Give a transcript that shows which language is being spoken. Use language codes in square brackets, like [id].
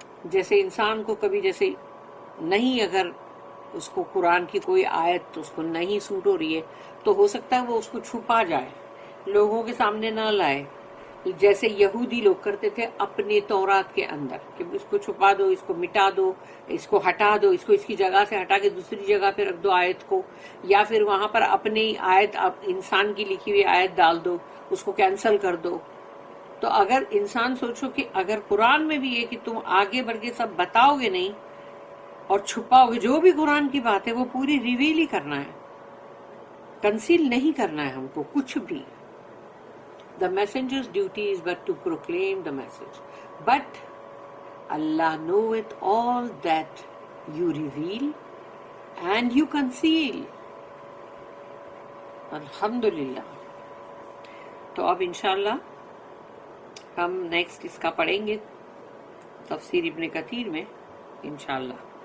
[ur] جیسے انسان کو کبھی جیسے نہیں، اگر اس کو قرآن کی کوئی آیت اس کو نہیں سوٹ ہو رہی ہے تو ہو سکتا ہے وہ اس کو چھپا جائے، لوگوں کے سامنے نہ لائے، جیسے یہودی لوگ کرتے تھے اپنے تورات کے اندر کہ اس کو چھپا دو، اس کو مٹا دو، اس کو ہٹا دو، اس کو اس کی جگہ سے ہٹا کے دوسری جگہ پہ رکھ دو آیت کو، یا پھر وہاں پر اپنی آیت، انسان کی لکھی ہوئی آیت ڈال دو، اس کو کینسل کر دو. تو اگر انسان سوچو کہ اگر قرآن میں بھی یہ کہ تم آگے بڑھ کے سب بتاؤ گے نہیں اور چھپاؤ گے، جو بھی قرآن کی بات ہے وہ پوری ریویل ہی کرنا ہے، کنسیل نہیں کرنا ہے ہم کو کچھ بھی. [en] The messenger's duty is but to proclaim the message. But Allah knoweth all that you reveal and you conceal. [ur] الحمدللہ. تو اب انشاءاللہ ہم نیکسٹ اس کا پڑھیں گے تفسیر ابن کثیر میں انشاءاللہ.